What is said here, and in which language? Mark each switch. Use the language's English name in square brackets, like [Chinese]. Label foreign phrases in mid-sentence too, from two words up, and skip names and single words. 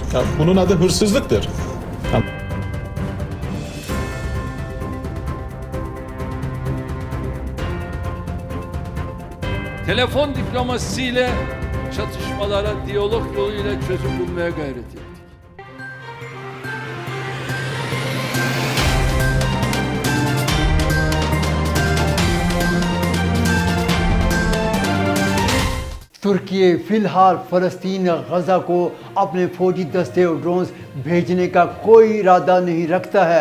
[Turkish] Yani bunun adı hırsızlıktır. Yani telefon diplomasisiyle çatışmalara diyalog yoluyla çözüm bulmaya gayret ettik. [Hindi] तुर्की फिलहाल फ़लस्तीन गज़ा को अपने फौजी दस्ते और ड्रोन्स भेजने का कोई इरादा नहीं रखता है।